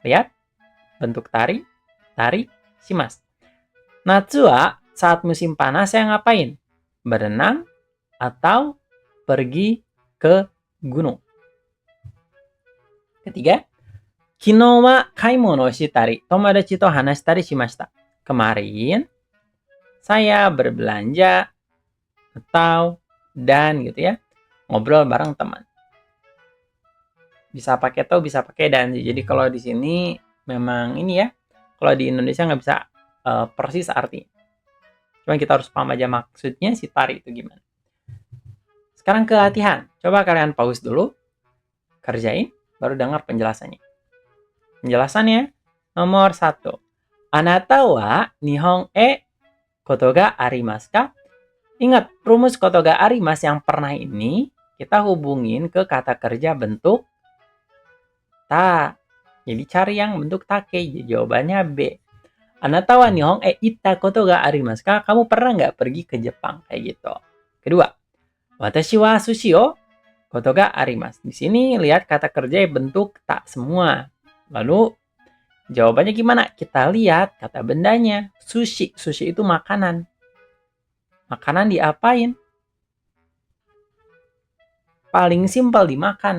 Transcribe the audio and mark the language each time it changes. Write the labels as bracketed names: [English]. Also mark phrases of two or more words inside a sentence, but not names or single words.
[Indonesian] Lihat, bentuk [Japanese] たりします. 夏は [Indonesian] saat musim panas saya ngapain? Berenang atau pergi ke gunung. [Japanese] Ketiga, 昨日は買い物したり友達と話したりしました. [Indonesian] Kemarin saya berbelanja atau dan gitu ya, ngobrol bareng teman. Bisa pakai to, bisa pakai dan. Jadi kalau di sini memang ini ya, kalau di Indonesia nggak bisa persis artinya. Cuma kita harus paham aja maksudnya si tari itu gimana. Sekarang ke latihan. Coba kalian pause dulu, kerjain, baru dengar penjelasannya. Penjelasannya nomor 1. [Japanese] あなたは日本へことがありますか? [Indonesian] Ingat, rumus [Japanese] ことがあります [Indonesian] yang pernah ini kita hubungin ke kata kerja bentuk ta. Jadi cari yang bentuk take. Jadi jawabannya B. [Japanese] あなたは日本へ行ったことがありますか? [Indonesian] Kamu pernah nggak pergi ke Jepang? Kayak gitu. Kedua, [Japanese] 私は寿司をことがあります. [Indonesian] Di sini lihat kata kerja bentuk tak semua. Lalu jawabannya gimana? Kita lihat kata bendanya. Sushi. Sushi itu makanan. Makanan diapain? Paling simpel dimakan.